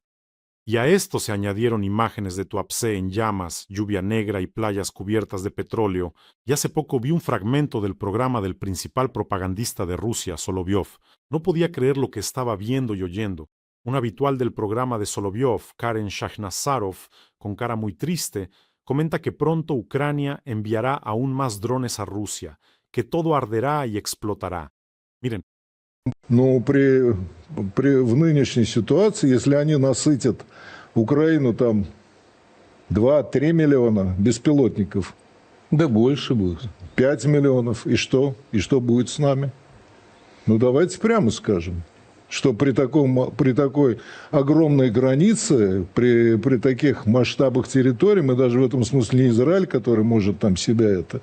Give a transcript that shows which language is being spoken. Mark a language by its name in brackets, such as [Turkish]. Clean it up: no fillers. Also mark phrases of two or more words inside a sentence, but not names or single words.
[Spanish] Y a esto se añadieron imágenes de Tuapse en llamas, lluvia negra y playas cubiertas de petróleo, y hace poco vi un fragmento del programa del principal propagandista de Rusia, Solovyov. No podía creer lo que estaba viendo y oyendo. Un habitual del programa de Solovyov, Karen Shakhnazarov, con cara muy triste, comenta que pronto Ucrania enviará aún más drones a Rusia, que todo arderá y explotará. Miren. [Russian] Но в нынешней ситуации, если они насытят Украину там 2-3 миллиона беспилотников, да больше будет, 5 миллионов, и что? И что будет с нами? Ну давайте прямо скажем, что при такой огромной границе, при таких масштабах территории, мы даже в этом смысле не Израиль, который может там себя это...